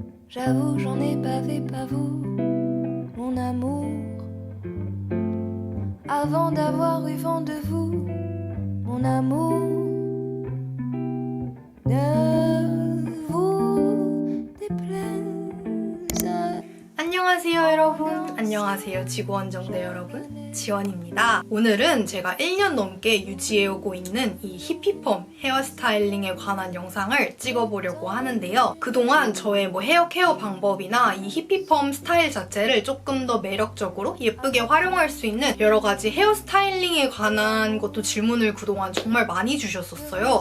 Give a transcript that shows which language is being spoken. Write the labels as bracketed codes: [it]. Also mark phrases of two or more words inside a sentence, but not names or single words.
[fr] J'avoue, j'en ai bavé, pas vous, mon amour. Avant d'avoir eu vent de vous, mon amour. Ne vous déplaise. [ko] 안녕하세요 여러분. 안녕하세요 지구원정대 여러분. 지원입니다. 오늘은 제가 1년 넘게 유지해오고 있는 이 히피펌 헤어스타일링에 관한 영상을 찍어보려고 하는데요. 그동안 저의 헤어 케어 방법이나 이 히피펌 스타일 자체를 조금 더 매력적으로 예쁘게 활용할 수 있는 여러 가지 헤어스타일링에 관한 것도 질문을 그동안 정말 많이 주셨었어요.